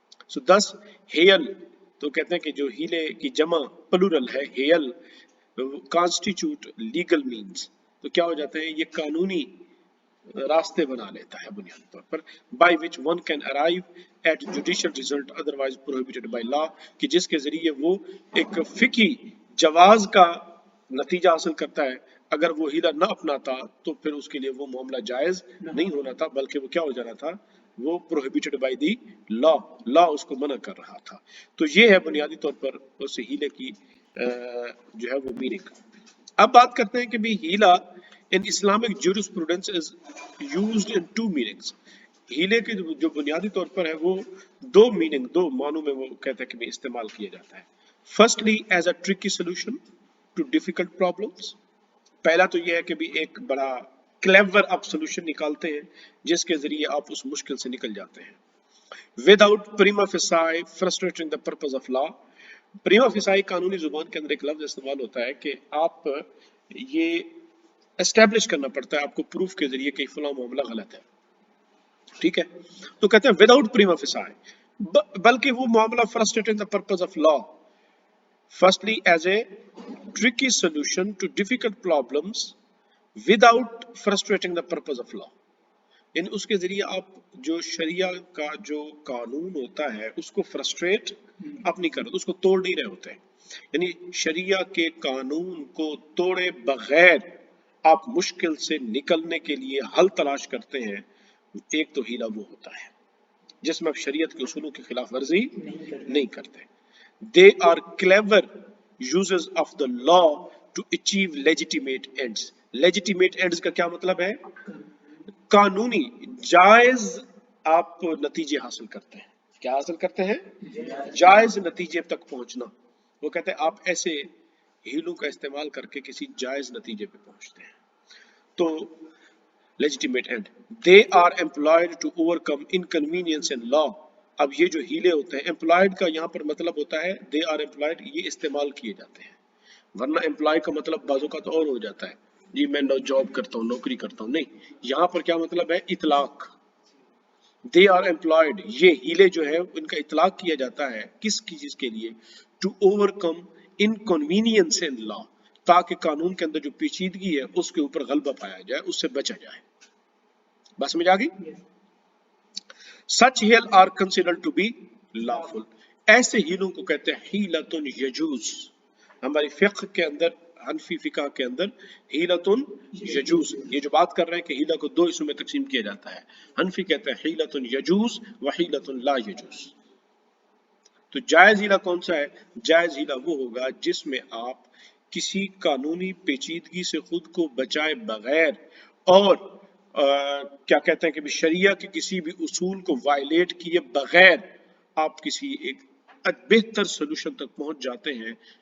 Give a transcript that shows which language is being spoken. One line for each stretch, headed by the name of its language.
Urdu: سو دس heel تو کہتے ہیں کہ جو ہیلے کی جمع پلورل ہے ہیل کانسٹیچیوٹ لیگل مینز، تو کیا ہو جاتے ہیں؟ یہ قانونی راستے بنا لیتا ہے بنیادی طور پر
English: by which one can arrive at judicial result otherwise prohibited by law،
Urdu: کہ جس کے ذریعے وہ ایک فقہی جواز کا نتیجہ حاصل کرتا ہے. اگر وہ ہیلا نہ اپناتا تو پھر اس کے لیے وہ معاملہ جائز نہیں ہونا تھا، بلکہ وہ کیا ہو جانا تھا؟ وہ
English: prohibited by the law،
Urdu: لا اس کو منع کر رہا تھا. تو یہ ہے بنیادی طور پر اس ہیلے کی جو ہے وہ میننگ. اب بات کرتے ہیں کہ بھی ہیلا
English: in Islamic jurisprudence is used in two meanings.
Urdu: ہیلے کے جو بنیادی طور پر ہے وہ دو میننگ، دو معنوں میں وہ کہتے ہیں کہ بھی استعمال کیا جاتا ہے.
English: Firstly as a tricky solution to difficult problems.
Urdu: پہلا تو یہ ہے کہ بھی ایک بڑا کلیور آپ سولوشن نکالتے ہیں جس کے ذریعے آپ اس مشکل سے نکل جاتے ہیں.
English: Without prima facie frustrating the purpose of law.
Urdu: پریما فسائی قانونی زبان کے اندر ایک لفظ استعمال ہوتا ہے کہ آپ یہ اسٹیبلش کرنا پڑتا ہے آپ کو پروف کے ذریعے کہ فلاں معاملہ غلط ہے. ٹھیک ہے، تو کہتے ہیں وداؤٹ پریما فسائی، بلکہ وہ معاملہ frustrating
English: the purpose of law. Firstly as a tricky solution to difficult problems without frustrating the purpose of law.
Urdu: یعنی اس کے ذریعے آپ جو شریعہ کا جو قانون ہوتا ہے اس کو فرسٹریٹ آپ نہیں کر رہے، اس کو توڑ نہیں رہے ہوتے. یعنی شریعہ کے قانون کو توڑے بغیر آپ مشکل سے نکلنے کے لیے حل تلاش کرتے ہیں. ایک تو ہیلا وہ ہوتا ہے جس میں آپ شریعت کے اصولوں کی خلاف ورزی نہیں کرتے.
English: They are clever uses of the law to achieve legitimate ends.
Urdu: Legitimate ends کا کیا مطلب ہے؟ قانونی جائز آپ نتیجے حاصل کرتے ہیں. کیا حاصل کرتے ہیں؟ جائز نتیجے تک پہنچنا. وہ کہتے ہیں آپ ایسے ہیلوں کا استعمال کر کے کسی جائز نتیجے پہ پہنچتے ہیں.
English: تو legitimate end. They are employed to overcome inconvenience in law.
Urdu: اب یہ جو ہیلے ہوتے ہیں employed کا یہاں پر مطلب ہوتا ہے
English: they are employed،
Urdu: یہ استعمال کیے جاتے ہیں. ورنہ employee کا مطلب بازو کا تو اور ہو جاتا ہے جی میں جاب کرتا ہوں نوکری کرتا ہوں، نہیں، یہاں پر کیا مطلب ہے؟ اطلاق.
English: They are employed،
Urdu: یہ ہیلے جو ہے ان کا اطلاق کیا جاتا ہے کس چیز کے لیے؟
English: To overcome inconvenience in law،
Urdu: تاکہ قانون کے اندر جو پیچیدگی ہے اس کے اوپر غلبہ پایا جائے، اس سے بچا جائے. بس سمجھ آ گئی؟
English: Such hil are considered to be lawful.
Urdu: ایسے ہیلوں کو کہتے ہیں ہیلتن یجوز. ہماری فقہ کے اندر، حنفی فقہ کے اندر ہیلتن یجوز، یہ جو بات کر رہے ہیں کہ ہیلہ کو دو حصوں میں تقسیم کیا جاتا ہے. حنفی کہتے ہیں ہیلتن یجوز و ہیلتن لا یجوز. تو جائز ہیلہ کون سا ہے؟ جائز ہیلہ وہ ہوگا جس میں آپ کسی قانونی پیچیدگی سے خود کو بچائے بغیر اور کیا کہتے ہیں کہ شریعہ کے کسی بھی اصول کو وائلیٹ کیے بغیر آپ کسی ایک بہتر سولوشن تک پہنچ جاتے ہیں.